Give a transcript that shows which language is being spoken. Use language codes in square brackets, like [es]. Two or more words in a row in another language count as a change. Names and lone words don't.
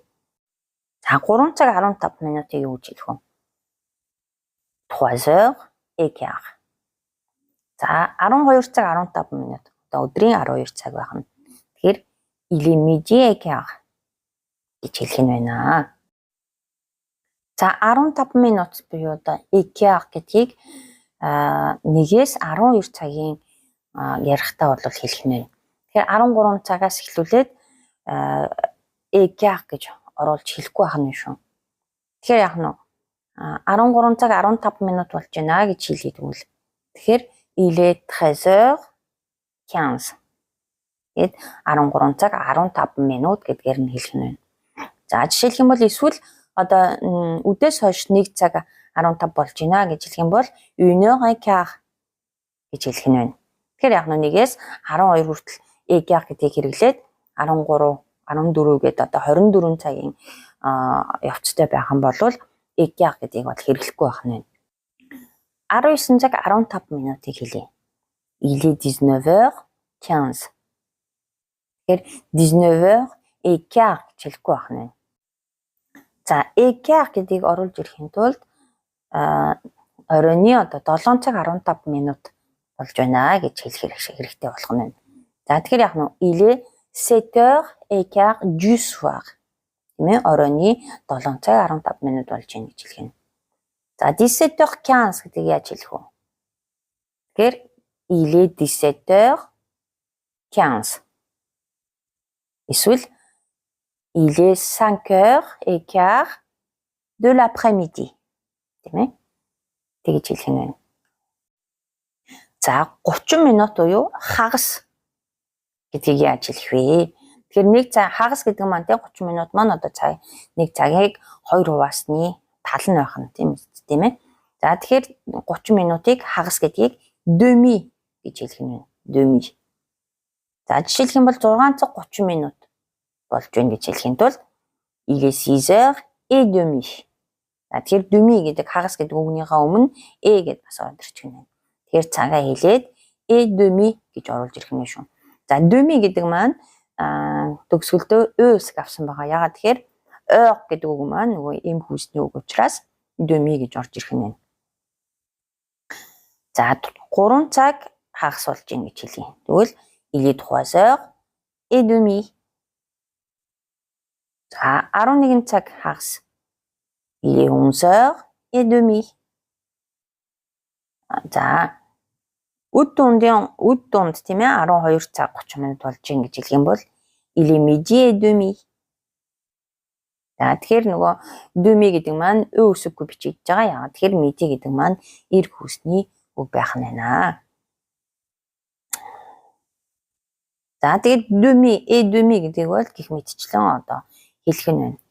[mn] За 3 цаг 15 минутыг юу гэж хэлэх вэ? [fr] 3 heures et quart. [mn] За 12 цаг 15 минут одоо өдрийн 12 цаг байх нь. Тэгэхээр [fr] il est midi et quart [mn] гэж хэлэх нь байна. За 15 минут буюу одоо [fr] et quart [mn] гэдгийг 1-ээс 12 цагийн ярихтаа бол хэлэх нь байна. Тэгэхээр 13 цагаас эхлүүлээд [fr] et quart [mn] гэж оруулж хэлэхгүй байх нь шүү. Тэгэхээр яг нь 13 цаг 15 минут болж байна гэж хэлээд өгвөл. [fr] Тэгэхээр il est 13 heures 15. [mn] Гэт 13 цаг 15 минут гэдгээр нь хэлэх нь байна. За жишээлх юм бол эсвэл одоо үдээс хойш 1 цаг 15 болж байна гэж хэлэх юм бол [fr] 1 heure et quart [mn] гэж хэлэх нь байна. Тэгэхээр яг нь 1-ээс 12 хүртэл [fr] et quart [mn] гэдгийг хэрэглээд 13, 14 гэдэг одоо 24 цагийн явцтай байх юм бол [fr] et quart [mn] гэдгийг бол хэрэглэхгүй байх нь байна. 19 цаг 15 минутыг хэлье. [fr] Il est 19 heures 15. Тэгэхээр 19 heures et quart [mn] гэж хэлэхгүй байх нь. За [fr] et quart [mn] гэдгийг оруулж ирэхийн тулд оройны одоо 7 цаг 15 минут болж байна гэж хэлэх хэрэгтэй болох нь. За тэгэхээр яг нь [fr] il est 7 heures et quart du soir. Тийм ээ оройны 7 цаг 15 минут болж байна гэж хэлэх нь. [mn] За 17 heures 15 гэдгийг яаж хэлэх вэ? [fr] Тэгэхээр il est 17 heures 15. Эсвэл il est 5 heures et quart de l'après-midi. [mn] Тийм ээ. Тэгж хэлэх нь байна. За 30 минут буюу хагас гэдгийг яаж хэлэх вэ? Тэгэхээр нэг цаг хагас гэдэг маань те 30 минут маань одоо нэг цагийг 2 хуваасны тал нь байх нь тийм ээ. За тэгэхээр 30 минутыг хагас гэдгийг demi гэж хэлэх нь байна. Demi. За жишээлх юм бол 6 цаг 30 минут болж байна гэж хэлэхийн тулд [fr] il est 6h et demi. [mn] За тэгэхээр demi гэдэг хагас гэдэг үгнийхээ өмнө гэд бас орж ирэх юм байна. Тэгэхээр цагаа хэлээд [fr] et demi [mn] гэж оруулж ирэх нь шүү. За demi гэдэг маань төгсгөлдөө өөс авсан байгаа. Ягаад тэгэхээр heure гэдэг үг маань нөгөө эм хүүсний үг учраас demi гэж орж ирэх нь байна. За 3 цаг хагас болж ийн гэж хэлье. [fr] Тэгвэл il est 3h et demi. [mn] За 11 цаг хагас [fr] il est 11h et demi. [mn] За үд дунд тийм ээ 12 цаг 30 минут болж ийн гэж хэлэх юм бол [fr] il est midi et demi. [mn] За тэгэхээр нөгөө demi гэдэг маань өө үсэггүй бичиж байгаа. Яагаад тэгэхээр midi гэдэг маань эр хүүсний үг байх нь байна. За тэгээд demi гэдэг бол гих мэдчлэн одоо хэлэх нь байна.